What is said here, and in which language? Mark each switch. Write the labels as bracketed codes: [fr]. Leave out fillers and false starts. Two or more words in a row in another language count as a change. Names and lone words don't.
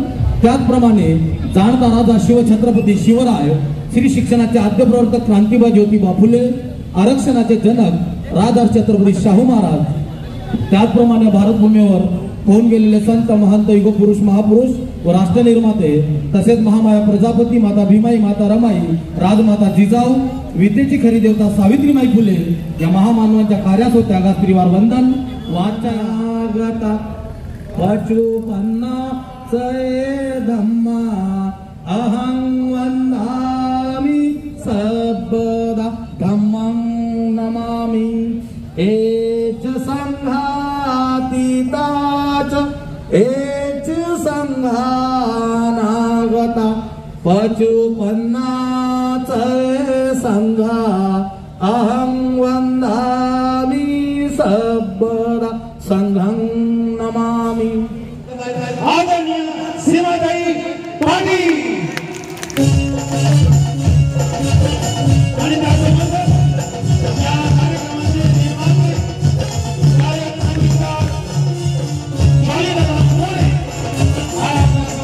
[mr] त्याचप्रमाणे जाणता राजा शिवछत्रपती शिवराय श्री शिक्षणाचे आद्य प्रवर्तक क्रांतिबा ज्योतिबा फुले आरक्षणाचे जनक राजर्षी छत्रपती शाहू महाराज त्याचप्रमाणे भारतभूमीवर होऊन गेलेले संत महंत युगपुरुष महापुरुष व राष्ट्र निर्माते तसेच महामाया प्रजापती माता भीमाई माता रमाई राजमाता जिजाऊ विद्येची खरी देवता सावित्रीमाई फुले या महामानवांच्या कार्यास व त्यागास परिवार वंदन। [pi] वाचागता पचुपन्ना सये धम्मा अहं वंदामि सबदा धम्मं नमामि एच संघातीताच एच संघानागता पचुपन्नाच संघा अहं वंदामि सबदा संघं नमामि। [mr] आदरणीय सीमाताई पाटील आणि त्यासोबतच या कार्यक्रमाचे निर्माते गायक संगीतकार शालिदादा मोरे हा आपला